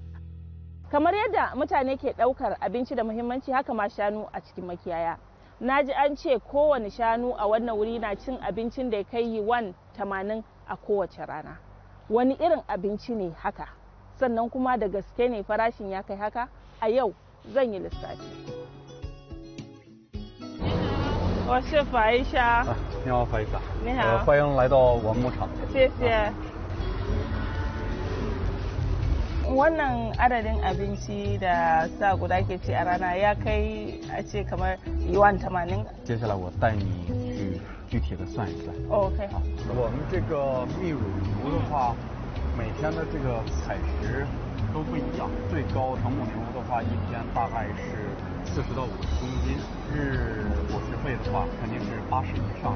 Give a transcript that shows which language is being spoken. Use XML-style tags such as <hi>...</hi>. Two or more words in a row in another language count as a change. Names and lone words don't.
<ha>Kamar yadda mutane ke ɗaukar abinci da muhimmanci, haka ma shanu a cikin makiyaya. Na ji an ce kowane shanu a wannan wuri na cin abincin da ya kai yuwan 80 a kowace rana. Wani irin abinci ne haka? Sannan kuma da gaske ne farashin ya kai haka? A yau zan yi lissafi.</ha> <zh>我是法医莎。你好，法医莎。你好。欢迎来到我们牧场。</zh> <ha>谢谢。Wannan adadin abinci da sa guda ke ci a rana ya kai a ce kamar yuwan 80.</ha> <zh>接下来我带你去具体的算一算。 OK。好，我们这个泌乳牛的话，每天的这个采食都不一样。最高成母牛的话，一天大概是40到50公斤。日伙食费的话，肯定是80以上。</zh>